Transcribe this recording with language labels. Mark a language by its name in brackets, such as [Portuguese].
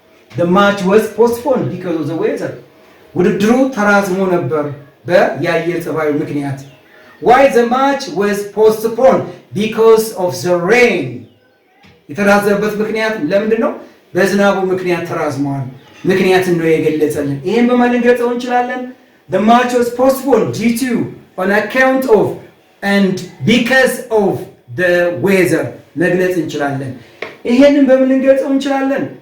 [English] the match was postponed because of the weather. [Amharic] ውድድሩ ተራዝሞ ነበር በየአየር ጸባዩ ምክንያት። [English] why the match was postponed because of the rain. [Amharic] የተራዘመበት ምክንያት ለምንድን ነው? በዝናቡ ምክንያት ተራዝሟል። ምክንያትን ነው የገለጸልን። ይሄን በማን ልንገልጸው እንችላለን? [English] the match was postponed due to on account of and because of the weather [Amharic] መግለጽ እንችላለን። ይሄንን በምን ልንገልጸው እንችላለን?